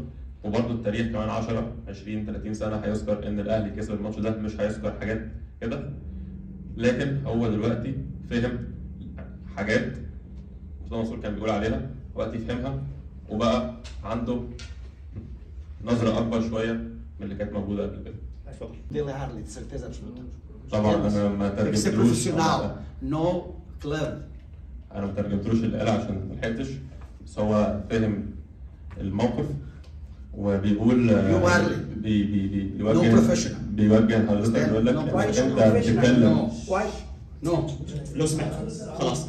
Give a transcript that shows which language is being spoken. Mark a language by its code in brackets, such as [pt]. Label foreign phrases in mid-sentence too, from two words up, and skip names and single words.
[ar] وبرضه التاريخ كمان 10 20 30 سنه هيذكر ان الاهلي كسب الماتش ده، مش هيذكر حاجات كده. لكن هو دلوقتي فهم حاجات مرتضى منصور كان بيقول عليها، دلوقتي فهمها وبقى عنده نظره اكبر شويه من اللي كانت موجوده قبل كده. [pt] Dele Arlen, de certeza absoluta. [ar] طبعا انا ما [pt] Tem que ser [ar] ترجمتلوش [pt] profissional, no club. [ar] انا ما ترجمتلوش اللي قال عشان ما لحقتش، بس هو فهم الموقف وبيقول بيوجه حضرتك يقول لك انت بتتكلم. نو لو سمحت خلاص